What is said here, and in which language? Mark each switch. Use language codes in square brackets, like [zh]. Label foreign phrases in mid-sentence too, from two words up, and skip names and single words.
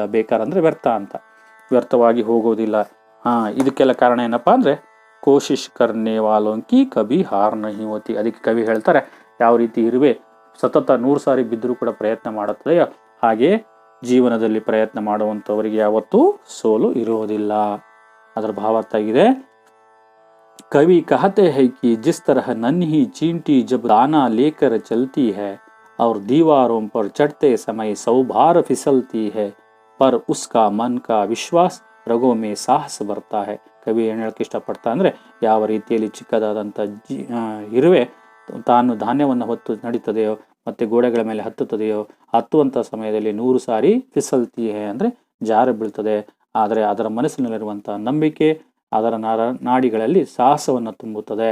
[kn] ಬೇಕಾರ ಅಂದ್ರೆ ವ್ಯರ್ಥ ಅಂತ, ವ್ಯರ್ಥವಾಗಿ ಹೋಗುವುದಿಲ್ಲ. ಇದಕ್ಕೆಲ್ಲ ಕಾರಣ ಏನಪ್ಪಾ ಅಂದ್ರೆ [hi] कोशिश करने वालों की कभी हार नहीं होती. [kn] ಅದಕ್ಕೆ ಕವಿ ಹೇಳ್ತಾರೆ, ಯಾವ ರೀತಿ ಇರುವೆ ಸತತ 100 ಸಾರಿ ಬಿದ್ದರೂ ಕೂಡ ಪ್ರಯತ್ನ ಮಾಡುತ್ತದೆಯೋ ಹಾಗೆ ಜೀವನದಲ್ಲಿ ಪ್ರಯತ್ನ ಮಾಡುವಂಥವರಿಗೆ ಯಾವತ್ತೂ ಸೋಲು ಇರುವುದಿಲ್ಲ. ಅದರ ಭಾವಾರ್ಥ ಆಗಿದೆ, [hi] कवि कहते हैं कि जिस तरह नन्ही चींटी जब दाना लेकर चलती है और दीवारों पर चढ़ते समय 100 बार फिसलती है, पर उसका मन का विश्वास रगों में साहस ಬರ್ತಾ है. [kn] ಕವಿ ಏನು ಹೇಳಕ್ಕೆ ಇಷ್ಟಪಡ್ತಾ ಅಂದರೆ, ಯಾವ ರೀತಿಯಲ್ಲಿ ಚಿಕ್ಕದಾದಂಥ ಇರುವೆ ತಾನು ಧಾನ್ಯವನ್ನು ಹೊತ್ತು ನಡೀತದೆಯೋ ಮತ್ತೆ ಗೋಡೆಗಳ ಮೇಲೆ ಹತ್ತುತ್ತದೆಯೋ, ಹತ್ತುವಂಥ ಸಮಯದಲ್ಲಿ 100 ಸಾರಿ [hi] फिसलती है [kn] ಅಂದರೆ ಜಾರ ಬೀಳ್ತದೆ. ಆದರೆ ಅದರ ಮನಸ್ಸಿನಲ್ಲಿರುವಂಥ ನಂಬಿಕೆ ಅದರ ನಾಡಿಗಳಲ್ಲಿ ಸಾಹಸವನ್ನು ತುಂಬುತ್ತದೆ.